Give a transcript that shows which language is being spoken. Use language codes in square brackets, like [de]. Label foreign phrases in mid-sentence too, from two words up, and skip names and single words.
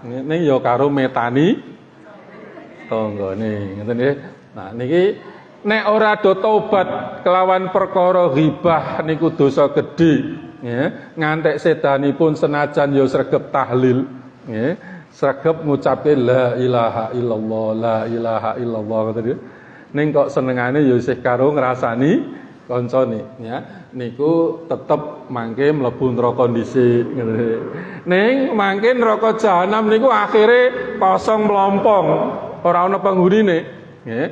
[jv] Ning ya karo metani tanggane, ngoten nggih. Nah, niki nek ora do tobat kelawan perkara ghibah niku dosa gedhe. Ya, ngantek sedanipun senajan ya sregep tahlil, ya, sregep ngucapke [ar] لا إله إلا الله، لا إله إلا الله [jv] ngoten. Ning kok senengane ya isih karo ngrasani kancane, ya. Niku tetep mangke mlebu neraka dhisik ngoten. Ning mangke neraka jahanam niku akhire kosong mlompong, ora ana penghunine, ya.